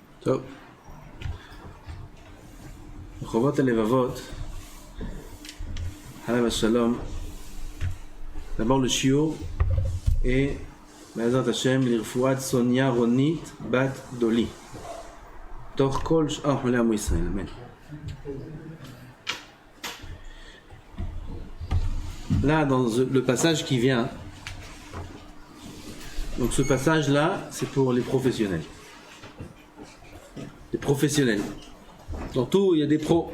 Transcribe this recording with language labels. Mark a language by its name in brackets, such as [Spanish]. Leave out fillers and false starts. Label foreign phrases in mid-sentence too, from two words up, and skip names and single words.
[Hebrew] טוב. רחובות הלבבות, עליו השלום, [French] d'abord le shiur et [Hebrew] בעזרת השם לרפואת סוניה רונית בת דולי. תוך כל שאר חולי עמו ישראל, אמן. [French] Là, dans le passage qui vient, donc ce passage-là, c'est pour les professionnels. Les professionnels. Dans tout, il y a des pros.